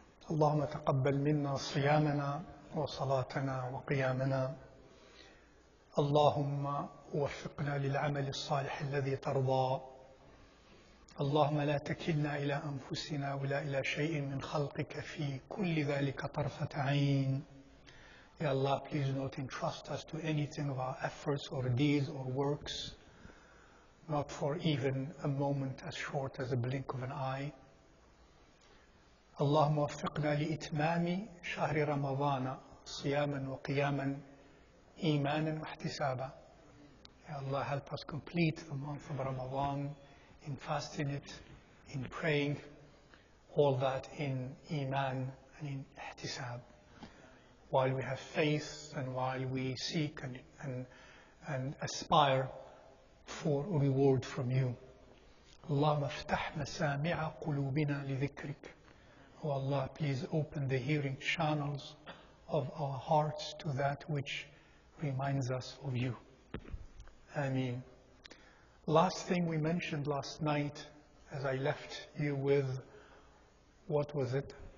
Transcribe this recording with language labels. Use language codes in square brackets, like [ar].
[ar] اللهم تقبل منا صيامنا وصلاتنا وقيامنا. اللهم وفقنا للعمل الصالح الذي ترضى. اللهم لا تكلنا إلى أنفسنا ولا إلى شيء من خلقك في كل ذلك طرفة عين. [en] Ya Allah, please do not entrust us to anything of our efforts or deeds or works, not for even a moment as short as a blink of an eye. [ar] اللهم وفقنا لإتمام شهر رمضان صياما وقياما إيمانا واحتسابا. [en] Ya Allah, help us complete the month of Ramadan in fasting it, in praying, all that in iman and in ihtisab. While we have faith and while we seek and aspire for reward from you. [ar] اللهم افتح مسامع قلوبنا لذكرك. [en] Oh Allah, please open the hearing channels of our hearts to that which reminds us of you. Ameen. Last thing we mentioned last night as I left you with, what was it?